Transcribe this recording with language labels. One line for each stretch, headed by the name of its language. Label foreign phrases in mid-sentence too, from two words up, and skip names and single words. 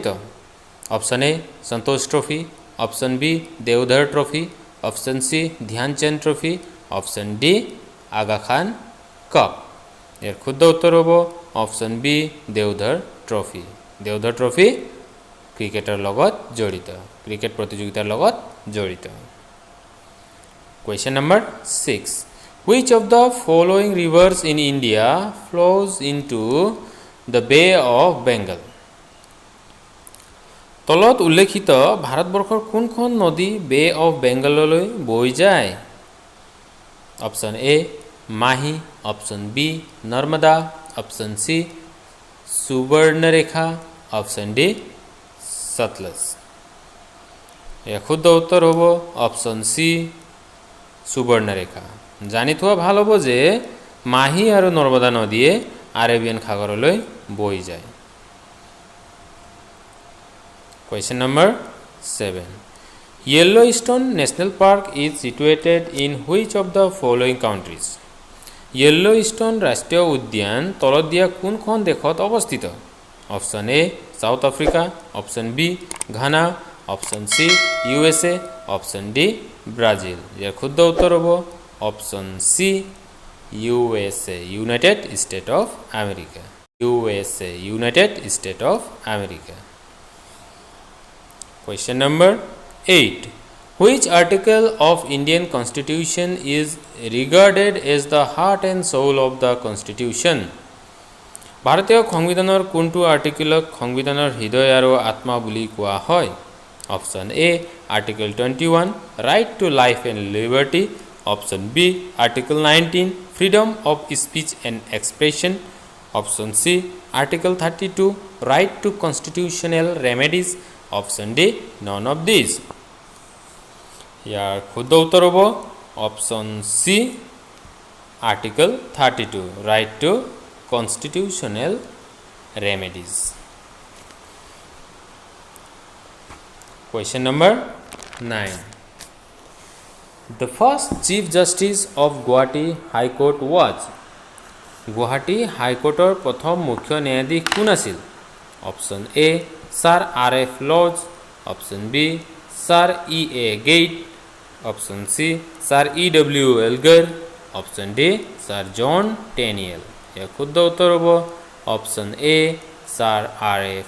English: Option A Santosh Trophy, option B Deodhar Trophy, option C Dhyan Chand Trophy, option D Aga Khan Cup.
Assamese: ইয়াৰ শুদ্ধ উত্তৰ হ'ব
English: option B
Assamese: দেওধৰ ট্ৰফি। দেওধৰ ট্ৰফি ক্ৰিকেটৰ লগত জড়িত, ক্ৰিকেট প্ৰতিযোগিতাৰ লগত জড়িত।
English: Question number 6, which of the following rivers in India flows into the Bay of Bengal?
Assamese: তলত উল্লেখিত ভাৰতবৰ্ষৰ কোনখন নদী বে অফ বেংগললৈ বৈ যায়?
English: Option A Mahi, option B Narmada, option C Subarnarekha, option D Sutlej.
Assamese: ইয়াৰ শুদ্ধ উত্তৰ হ'ব
English: option C
Assamese: সুবৰ্ণৰেখা। জানি থোৱা ভাল হ'ব যে মাহি আৰু নৰ্মদা নদীয়ে আৰেবিয়ান সাগৰলৈ বৈ যায়।
English: Question number 7, Yellowstone National Park is situated in which of the following countries.
Assamese: য়েল্ল'ষ্ট'ন ৰাষ্ট্ৰীয় উদ্যান তলত দিয়া কোনখন দেশত অৱস্থিত?
English: Option A South Africa, option B Ghana, option C USA, option D Brazil.
Assamese: ইয়াৰ শুদ্ধ উত্তৰ হ'ব
English: option C
Assamese: USA, ইউনাইটেড ষ্টেট অফ আমেৰিকা। USA, ইউনাইটেড ষ্টেট অফ আমেৰিকা।
English: Question number 8. Which article of Indian Constitution is regarded as the heart and soul of the Constitution?
Assamese: ভাৰতীয় সংবিধানৰ কোনটো আৰ্টিকেলক সংবিধানৰ হৃদয় আৰু আত্মা বুলি কোৱা হয়?
English: Option A Article 21 right to life and liberty, option B Article 19 freedom of speech and expression, option C Article 32 right to constitutional remedies, option D none of these.
Assamese: ইয়াৰ শুদ্ধ উত্তৰ হ'ব
English: option C Article 32 right to constitutional remedies. Question number 9. The first Chief Justice of Guwahati High Court was?
Assamese: Guwahati High Courtৰ প্ৰথম মুখ্য ন্যায়াধীশ কোন আছিল?
English: option A Sir R.F. Lodge, option B Sir E.A. Gate, option C Sir E.W. Elgar, option D Sir John Tenniel.
Assamese: ইয়াৰ শুদ্ধ উত্তৰ হ'ব
English: option A Sir
Assamese: R.F.